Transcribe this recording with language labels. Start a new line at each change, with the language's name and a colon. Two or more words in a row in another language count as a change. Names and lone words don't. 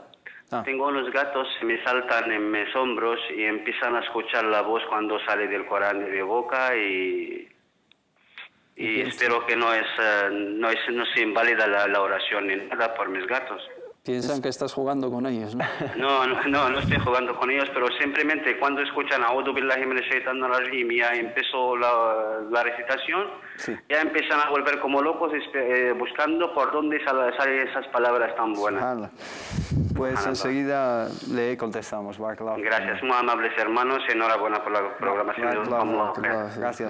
Spanish: Tengo unos gatos que me saltan en mis hombros y empiezan a escuchar la voz cuando sale del Corán de mi boca y espero que no se invalida la oración ni nada por mis gatos. Piensan que estás jugando con ellos, ¿no? No estoy jugando con ellos, pero simplemente cuando escuchan
Arabic: أعوذ بالله من الشيطان الرجيم,
Spanish: ya empezó la recitación, ya empiezan a volver como locos buscando por dónde salen esas palabras tan buenas. Pues enseguida le contestamos. Gracias, muy amables hermanos, enhorabuena por la programación. Gracias,